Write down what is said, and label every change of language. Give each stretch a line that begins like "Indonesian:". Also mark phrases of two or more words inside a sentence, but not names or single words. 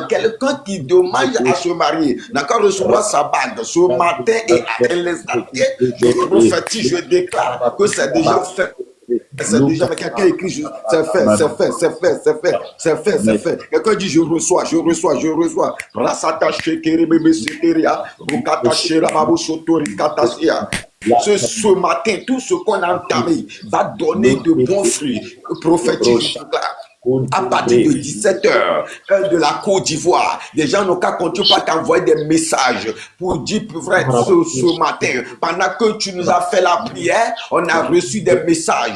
French: Quelqu'un qui demande à se marier n'a qu'à recevoir sa bague. Ce matin et à l'instant, je prophétise, je déclare que c'est déjà fait. C'est déjà quelqu'un écrit, c'est fait, c'est fait, c'est fait, c'est fait, c'est fait, c'est fait. Quelqu'un dit je reçois, je reçois, je reçois. Rasata shekere bebe seteria, rukata shera babu sotori katasia. Ce matin, tout ce qu'on a entamé va donner de bons fruits. Prophétique, à partir de 17h, heure de la Côte d'Ivoire. Les gens n'ont qu'à continuer par t'envoyer des messages pour dire, frère, ce matin, pendant que tu nous as fait la prière, on a reçu des messages.